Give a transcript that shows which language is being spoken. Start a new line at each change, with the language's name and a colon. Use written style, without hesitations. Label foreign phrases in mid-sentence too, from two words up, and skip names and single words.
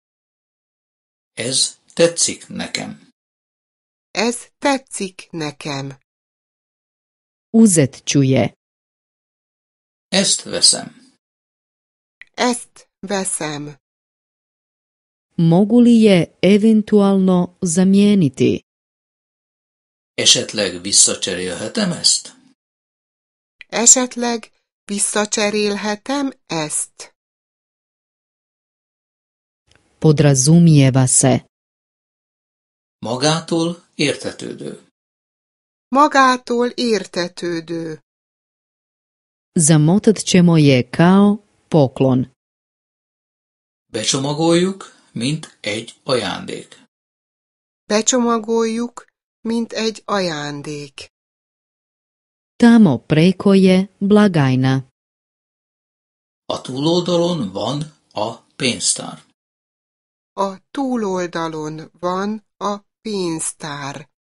Hungarian: Ez tetszik nekem. Ez tetszik nekem.
Croatian: Uzet ću je.
Hungarian: Ezt veszem. Ezt veszem.
Croatian: Mogu li je eventualno zamijeniti?
Hungarian: Esetleg visszacserélhetem ezt? Esetleg visszacserélhetem ezt?
Croatian: Podrazumijeva se.
Hungarian: Magától értetődő. Magától értetődő.
Croatian: Zamotat ćemo je kao poklon.
Hungarian: Becsomagoljuk, mint egy ajándék. Becsomagoljuk, mint egy ajándék.
Croatian: Tamo preko je blagajna.
Hungarian: A túloldalon van a pénztár. A túloldalon van a pénztár.